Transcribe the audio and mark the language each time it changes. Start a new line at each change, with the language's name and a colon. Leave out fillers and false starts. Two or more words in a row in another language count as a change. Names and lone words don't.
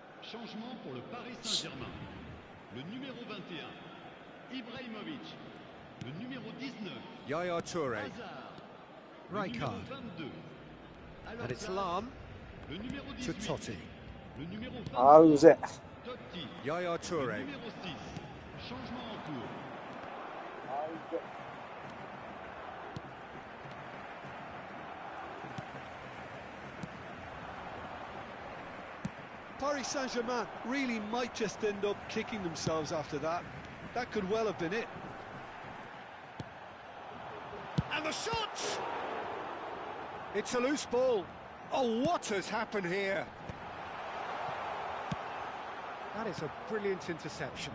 French: Changement pour le Paris Saint-Germain. Le numéro 21, Ibrahimovic. Le numéro 19, Yaya Toure. Hazard. Le
English: Right
French: numéro
English: card.
French: 22,
English: And it's Al-Hazard. Lam
French: Le numéro
English: to
French: 18, Totti. le numéro 23,
Japanese: あーうぜ。
French: Totti. Yaya Le Toure. numéro 6, changement en cours.
English: Paris Saint-Germain really might just end up kicking themselves after that. That could well have been it. And the shot! It's a loose ball. Oh, what has happened here? That is a brilliant interception.